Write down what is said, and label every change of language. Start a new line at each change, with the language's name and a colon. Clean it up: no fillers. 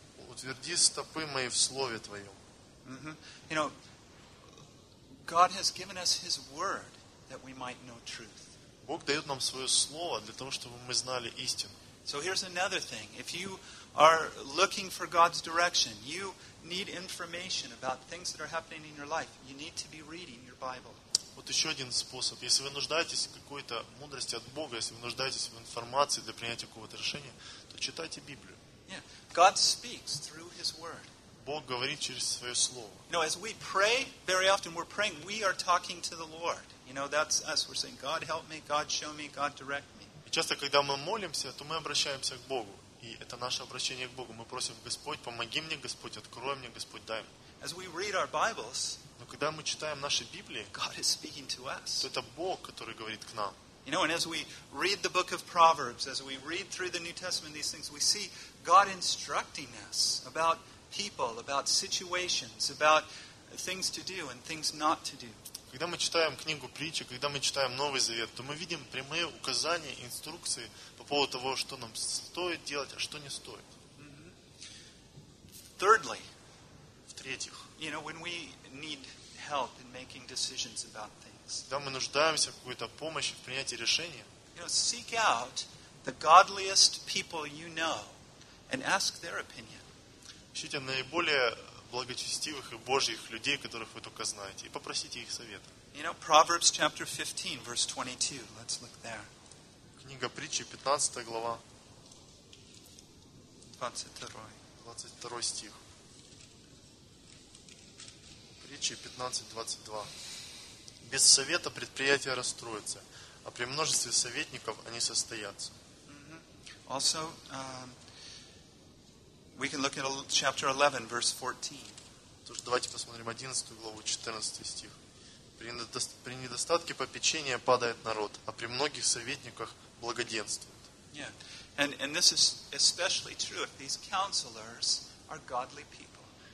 Russian: Утверди стопы мои в слове твоем.
English: You know, God has given us His word that we might know truth.
Russian: Бог дает нам свое слово для того, чтобы мы знали истину.
English: So here's another thing. If you are looking for God's direction, you need information about things that are happening in your life, you need to be reading your Bible.
Russian: Вот еще один способ. Если вы нуждаетесь в какой-то мудрости от Бога, если вы нуждаетесь в информации для принятия какого-то решения, то читайте Библию.
English: Yeah. God speaks through His Word.
Russian: Бог говорит через Своё Слово.
English: You know, as we pray, very often we're praying, we are talking to the Lord. You know, that's us. We're saying, God help me, God show me, God direct me.
Russian: И часто, когда мы молимся, то мы обращаемся к Богу. И это наше обращение к Богу. Мы просим, Господь, помоги мне, Господь, открой мне, Господь, дай мне.
English: As we read our Bibles,
Russian: но когда мы читаем наши Библии,
English: God is speaking to us.
Russian: То это Бог, который говорит к нам.
English: You know, and as we read the book of Proverbs, as we read through the New Testament, these things, we see God instructing us about people, about situations, about things to do and things not to do.
Russian: Когда мы читаем книгу Притчи, когда мы читаем Новый Завет, то мы видим прямые указания, инструкции по поводу того, что нам стоит делать, а что не стоит.
English: Thirdly,
Russian: в-третьих,
English: you know, when we need help in making decisions about things,
Russian: когда мы нуждаемся в какой-то помощи в принятии решения,
English: you know, seek out the godliest people you know and ask their opinion.
Russian: Ищите наиболее благочестивых и Божьих людей, которых вы только знаете, и попросите их совета.
English: You know, Proverbs chapter 15, verse 22. Let's look there.
Russian: Книга Притчи, 15 глава. 22 стих. Притчи 15:22. Без совета предприятия расстроятся, а при множестве советников они состоятся.
English: Mm-hmm. Also, we can look at chapter 11, verse 14.
Russian: Тоже давайте посмотрим 11 главу, 14 стих. При недостатке попечения падает народ, а при многих советниках благоденствует.
English: Yeah, and this is especially true if these counselors are godly people.